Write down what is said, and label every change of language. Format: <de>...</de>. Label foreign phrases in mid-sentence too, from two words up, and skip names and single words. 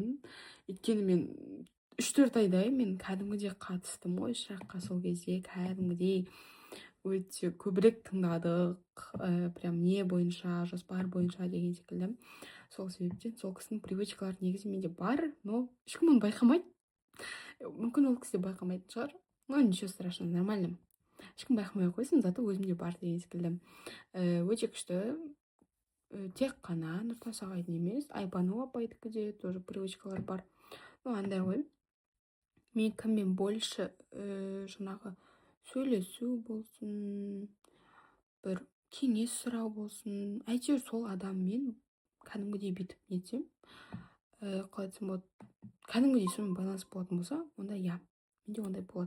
<kk>Өйткені мен 3-4 айдай мен кәдімгідей қатыстым ғой шыраққа. Сол кезде кәдімгідей өте көбірек тыңдадық. Прям не бойынша, жоспар бойынша деген секілді. Сол себептен сол кісінің привычкалары негізі менде бар, но ешкім оны байқамайды. Мүмкін ол кісі байқамайтын шығар.</kk> <ru>Но ничего страшного, нормально.</ru> <kk>Ешкім байқамай қойсын, зато өзімде бар деген секілді. Өте күшті. Тек қана Нұртас ағайдың емес, Айбану апайдікі де тоже привычкалар бар. Ну, андай ғой. Мен кіммен больше жаңағы сөйлесу болсын, бір кеңес сұрау болсын, әйтеуір сол адаммен кәдімгідей бүйтіп нетсем, қалай айтсам болады, кәдімгідей сонымен байланыс болатын болса, онда я, менде ондай болады.</kk>